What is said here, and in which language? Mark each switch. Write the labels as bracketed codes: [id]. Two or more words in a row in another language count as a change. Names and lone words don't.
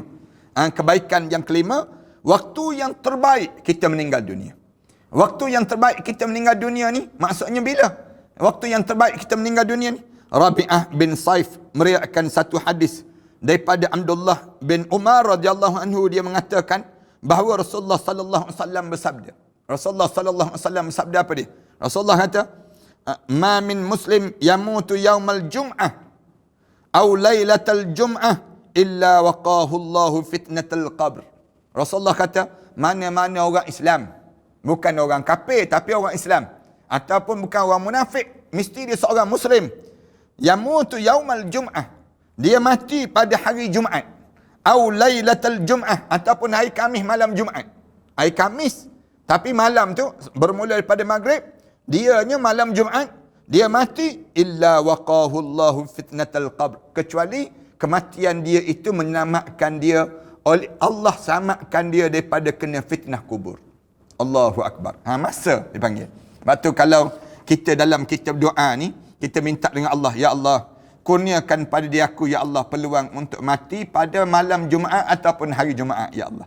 [ms] Kebaikan yang kelima, waktu yang terbaik kita meninggal dunia. Waktu yang terbaik kita meninggal dunia ni, maksudnya bila? Waktu yang terbaik kita meninggal dunia ni. Rabi'ah bin Saif meriwayatkan satu hadis daripada Abdullah bin Umar [ar] رضي الله عنه, [ms] dia mengatakan bahawa Rasulullah [ar] صلى الله عليه وسلم [ms] bersabda. Rasulullah [ar] صلى الله عليه وسلم [ms] bersabda apa dia? Rasulullah kata, [ar] "ما من مسلم يموت يوم الجمعة أو ليلة الجمعة إلا وقاه الله فتنة القبر." [ms] Rasulullah kata, mana-mana orang Islam, bukan orang kafir tapi orang Islam, ataupun bukan orang munafik, mesti dia seorang muslim, [ar] يموت يوم الجمعة, [ms] dia mati pada hari Jumaat, [ar] أو ليلة الجمعة, [ms] ataupun hari Khamis malam Jumaat. Hari Khamis tapi malam tu bermula daripada maghrib, dianya malam Jumaat, dia mati, [ar] إلا وقاه الله فتنة القبر, [ms] kecuali kematian dia itu menyelamatkan dia, oleh Allah selamatkan dia daripada kena fitnah kubur. [ar] الله أكبر. [ms] Masa dipanggil. Sebab tu kalau kita dalam kitab doa ni, kita minta dengan Allah, ya Allah, kurniakan pada dia aku, ya Allah, peluang untuk mati pada malam Jumaat ataupun hari Jumaat, ya Allah.